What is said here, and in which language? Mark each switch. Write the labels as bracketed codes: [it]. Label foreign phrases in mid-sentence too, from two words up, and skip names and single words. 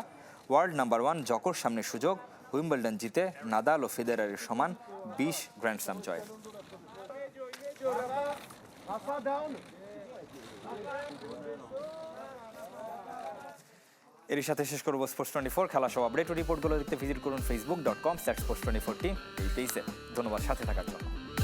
[en] World number 1 [bn] জকোর সামনে সুযোগ উইম্বলডন জিতে নাদাল ও ফেদেরারের সমান 20 [en] grand slam [bn] জয়। এর সাথে শেষ করবো স্পোর্টস 24 খেলা সব আপডেট ও রিপোর্টগুলো দেখতে ভিজিট করুন facebook.com/sports24 এই পেজে। ধন্যবাদ সাথে থাকার জন্য।